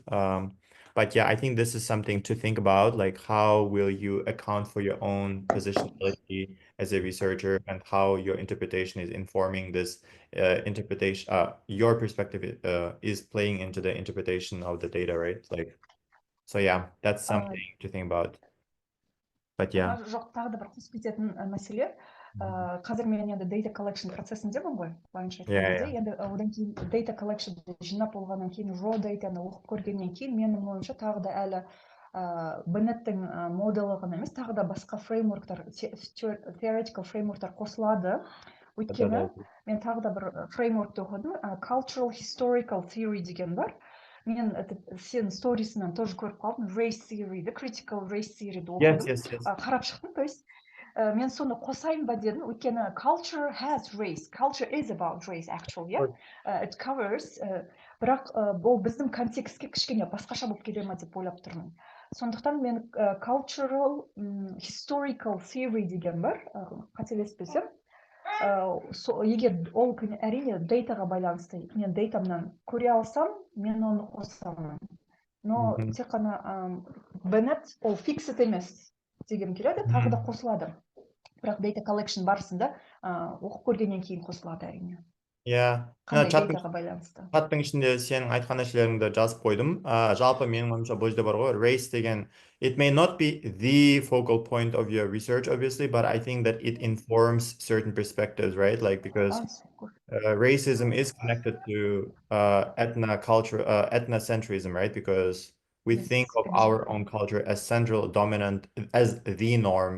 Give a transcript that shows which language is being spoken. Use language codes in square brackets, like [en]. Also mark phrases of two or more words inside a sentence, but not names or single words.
[en] But yeah, I think this is something to think about, like how will you account for your own positionality as a researcher, and how your interpretation is informing this interpretation, your perspective is playing into the interpretation of the data, right? Like, so yeah, that's something to think about. But yeah. [kk] Жоқ, тағы да бір қосып кететін мәселе. Қазір мен енді [en] data collection [kk] процесіндемін ғой, былайша айтқан кезде. Енді одан кейін [en] data collection [kk] жинап болғаннан кейін, raw data-ны оқып көргеннен кейін, менің ойымша тағы да әлі Беннеттің моделі ғана емес, тағы да басқа фреймворктар, theoretical фреймворктар қосылады. Өйткені мен тағы да бір фреймворкты оқыдым, [en] cultural historical theory [kk] деген бар. Мен сен сторисынан тоже көріп қалдым, [en] race theory, critical race theory оқыдым. [kk] Қарап шықтым, [ru] то есть [kk] мен соны қосайын ба дедім, өйткені [en] culture has race, culture is about race actually, yeah? It covers, [kk] бірақ бұл біздің контекстке кішкене басқаша болып келе ма деп ойлап тұрмын. Сондықтан мен [en] cultural historical theory [kk] деген бар, қателеспесем. Егер ол әрине дейтаға байланысты, мен дейтамнан көре алсам, мен оны қосамын. Но тек қана Беннет ол фиксит емес дегім келеді, тағы да қосылады. Бірақ [en] data collection [kk] барысында оқып көргеннен кейін қосылады әрине. Қандай дейтаға байланысты. Чаттың ішінде сенің айтқан нәрселеріңді жазып қойдым. Жалпы менің ойымша бұл жерде бар ғой, [en] race деген, it may not be the focal point of your research, obviously, but I think that it informs certain perspectives, right? Like, because racism is connected to ethnocentrism, right? Because we think of our own culture as central, dominant, as the norm.